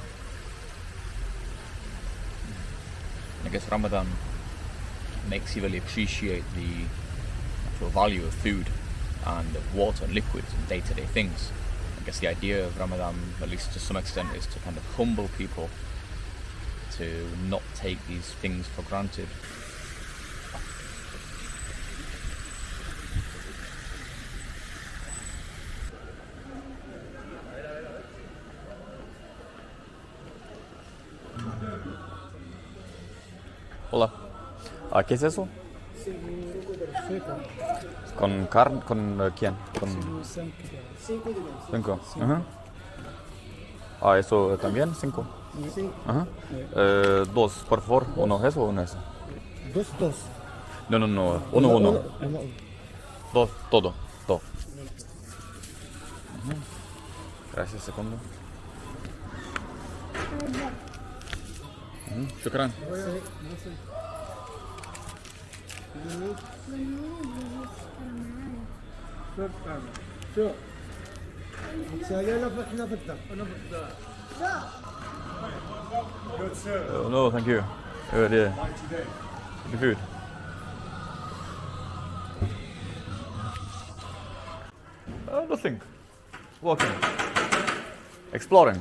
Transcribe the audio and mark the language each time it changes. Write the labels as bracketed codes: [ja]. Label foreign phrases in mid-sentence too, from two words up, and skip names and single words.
[en] I guess Ramadan makes you really appreciate the actual value of food and of water and liquids and day-to-day things. I guess the idea of Ramadan, at least to some extent, is to kind of humble people to not take these things for granted. [es] Hola. ¿Qué es eso? ¿Con carne? ¿Con quién? Con 5. Ajá. ¿Eso también? 5. Ajá. 2, por favor. ¿Uno eso o uno eso? 2. No. Uno. 2, todo. Ajá. Gracias, segundo. [ar] شكرا. شو سالي انا في الدار [en] No, thank you. Good, yeah. The food. Nothing. Walking. Exploring.